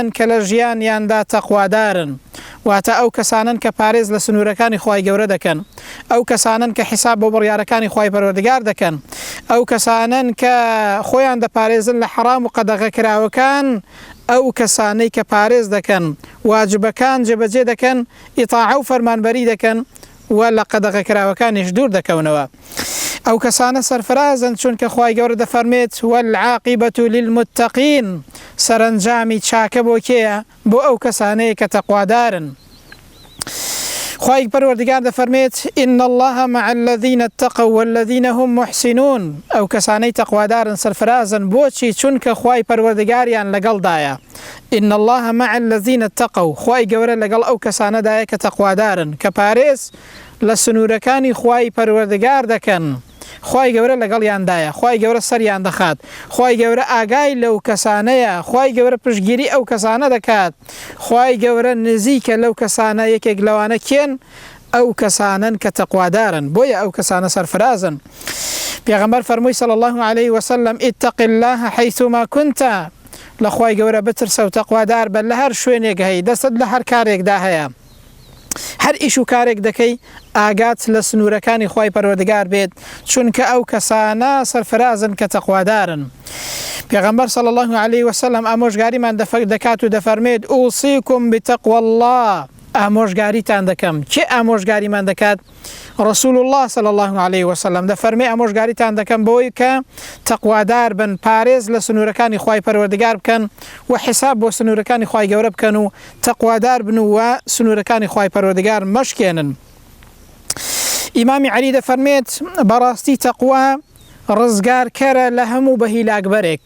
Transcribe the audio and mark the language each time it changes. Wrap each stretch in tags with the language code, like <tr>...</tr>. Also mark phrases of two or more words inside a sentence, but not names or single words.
<ckb>کە لە ژیانیاندا تەقوادارن، واتە ئەو کەسانن کە پارێز لە سنوورەکانی خوای گەورە دەکەن، ئەو کەسانن کە حیساب بۆ بڕیارەکانی خوای پەروەردگار دەکەن، ئەو کەسانن کە خۆیان دەپارێزن لە حرام و قەدەغەکراوەکان، ئەو کەسانەی کە پارێز دەکەن، واجبەکان جێبەجێ دەکەن، ئیطاعە و فەرمانبەری دەکەن و لە قەدەغەکراوەکانیش دوور دەکەونەوە. ئەو کەسانە سەرفرازن، چونکە خوای گەورە دەفەرمێت</ckb> <ar>والعاقبة للمتقین،</ar> <ckb>سەرنجامی چاکە بۆ کێیە؟ بۆ ئەو کەسانەیە کە تەقوادارن. خوای پەروەردگار دەفەرمێت</ckb> <ar>إن الله مع الذين اتقوا والذين هم محسنون.</ar> <ckb>ئەو کەسانەی تەقوادارن سەرفرازن، بۆچی؟ چونکە خوای پەروەردگاریان لەگەڵدایە.</ckb> <ar>إن الله مع الذين اتقوا،</ar> <ckb>خوای گەورە لەگەڵ ئەو کەسانەدایە کە تەقوادارن، کە پارێز لە سنوورەکانی خوای پەروەردگار دەکەن. خوای گەورە لەگەڵیاندایە، خوای گەورە سەریان دەخات، خوای گەورە ئاگای لەو کەسانەیە، خوای گەورە پشتگیری ئەو کەسانە دەکات، خوای گەورە نزیکە لەو کەسانە. یەکێک لەوانە کێن؟ ئەو کەسانن کە تەقوادارن، بۆیە ئەو کەسانە سەرفرازن. پێغەمبەر فەرمووی</ckb> <ar>صلی الله عليه وسلم اتق الله حيثما كنت،</ar> <ckb>لە خوای گەورە بترسە و تەقوادار بە لە هەر شوێنێک هەی، دەستت لە هەر کارێکدا هەیە، هەر ئیش و کارێک دەکەی ئاگات لە سنوورەکانی خوای پەروەردگار بێت، چونکە ئەو کەسانە سەرفرازن کە تەقوادارن. پێغەمبەر</ckb> <ar>صلی الله عليه وسلم</ar> <ckb>ئامۆژگاریمان دەکات و دەفەرمێت</ckb> <ar>ئوصیکم بتەقوى الله،</ar> <ckb>ئامۆژگاریتان دەکەم. کێ ئامۆژگاریمان دەکات؟</ckb> <ar>رسول الله صلی الله عليه وسلم</ar> <ckb>دەفەرمێ ئامۆژگاریتان دەکەم بۆی کە تەقوادار بن، پارێز لە سنوورەکانی خوای پەروەردگار بکەن و حساب بۆ سنوورەکانی خوای گەورە بکەن و تەقوادار بن و سنوورەکانی خوای پەروەردگار مەشکێنن. ئیمامی عەلی دەفەرمێت بەڕاستی تەقوا ڕزگارکەرە لە هەموو بەهیلاکبەرێک.</ckb>